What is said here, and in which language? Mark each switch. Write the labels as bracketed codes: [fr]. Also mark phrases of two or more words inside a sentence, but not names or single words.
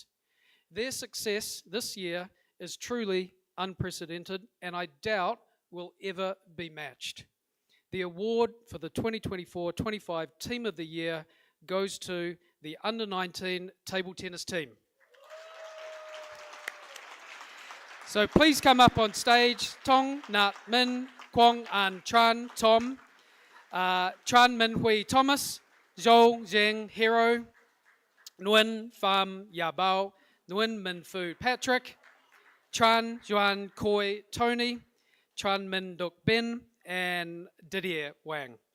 [en] Their success this year is truly unprecedented and I doubt will ever be matched. The award for the 2024-25 Team of the Year goes to the Under-19 table tennis team. So please come up on stage. Tong, Nat, Min, Kwong, An, Tran, Tom, Tran, Min, Hui, Thomas, Zhou, Zheng, Hero, Nguyen, Pham, Yabao, Nguyen, Min, Fu, Patrick, Tran, Juan, Koi, Tony, Tran, Min, Duk, Ben, and Didier Wang.